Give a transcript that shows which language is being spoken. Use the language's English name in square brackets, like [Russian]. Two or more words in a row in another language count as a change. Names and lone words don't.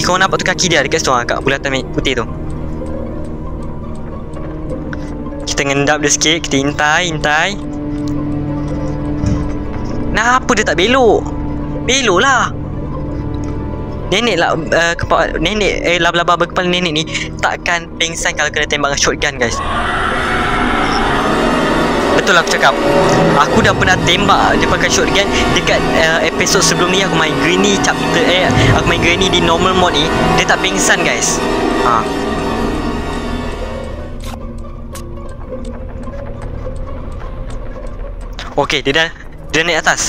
[Malay] Kau nampak tu kaki dia dekat situ kat bulatan putih tu. Kita ngendap dia sikit. Kita hintai. Kenapa dia tak belok? Belok lah. Nenek lah nenek laba-laba berkepala nenek ni takkan pengsan kalau kena tembak dengan shotgun guys. Betul aku cakap. Aku dah pernah tembak dia pakai shotgun dekat episod sebelum ni. Aku main Granny chapter aku main Granny di [English] normal mode [Malay] ni. Dia tak pengsan guys. Okey, dia naik atas.